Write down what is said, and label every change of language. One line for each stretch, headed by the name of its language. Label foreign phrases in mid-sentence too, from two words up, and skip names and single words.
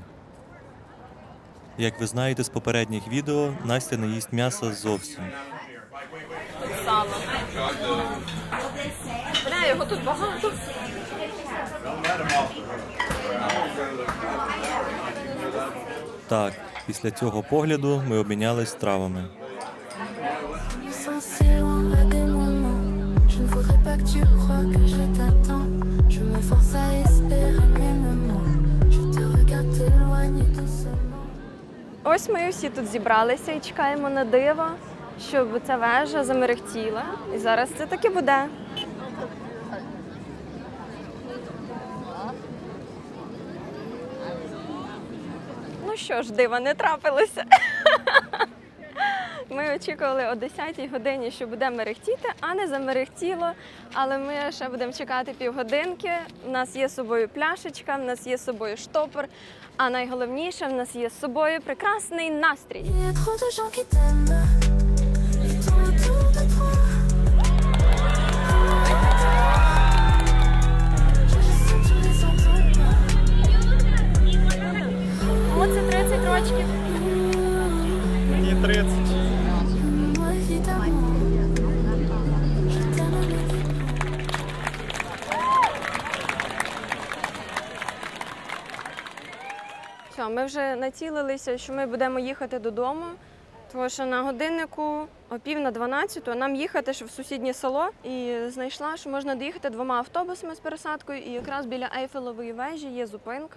Ukrainian: Як ви знаєте з попередніх відео, Настя не їсть м'яса зовсім. Сало. Бля, його тут багато. Так, після цього погляду ми обмінялись стравами.
French: Sans si loin à des moments. Je ne voudrais pas que tu crois que je t'attends. Je me force à espérer, mais me mens. Je te regarde t'éloigner doucement.
Ukrainian: Ось ми всі тут зібралися і чекаємо на диво, щоб ця вежа замерехтіла. І зараз це таки буде. Ну що ж, дива не трапилося. Ми очікували о 10-й годині, що буде мерехтіти, а не замерехтіло. Але ми ще будемо чекати півгодинки. У нас є з собою пляшечка, в нас є з собою штопор, а найголовніше, в нас є з собою прекрасний настрій.
French: Il y a trop de gens qui t'aiment. Ils tournent autour de toi. Je sens tous les endroits.
Ukrainian: Оце 30 років. Мені 30.
French: Moi, évidemment. Je t'aime, mais
Ukrainian: Все, ми вже націлилися, що ми будемо їхати додому, тому що на годиннику о 11:50 нам їхати ще в сусіднє село. І знайшла, що можна доїхати 2 автобусами з пересадкою, і якраз біля Ейфелевої вежі є зупинка.